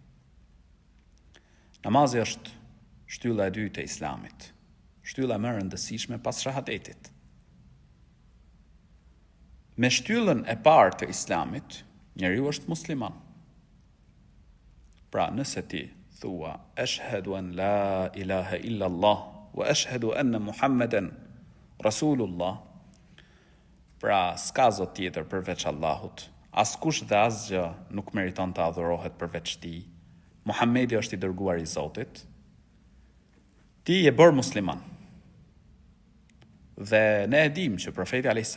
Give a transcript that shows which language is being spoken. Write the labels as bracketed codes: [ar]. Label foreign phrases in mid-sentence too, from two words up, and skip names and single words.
[sq] Namazi është shtylla e dytë e Islamit, shtylla më e rëndësishme pas shahadetit. Me shtyllën e parë të Islamit, njeriu është musliman. Pra, nëse ti thua [ar] أشهد أن لا إله إلا الله وأشهد أن محمدا رسول الله, [sq] pra s'ka zot tjetër përveç Allahut, askush dhe asgjë nuk meriton të adhurohet përveç tij, Muhamedi është i dërguar i Zotit, ti je bërë musliman. Dhe ne e dim që profeti a.s.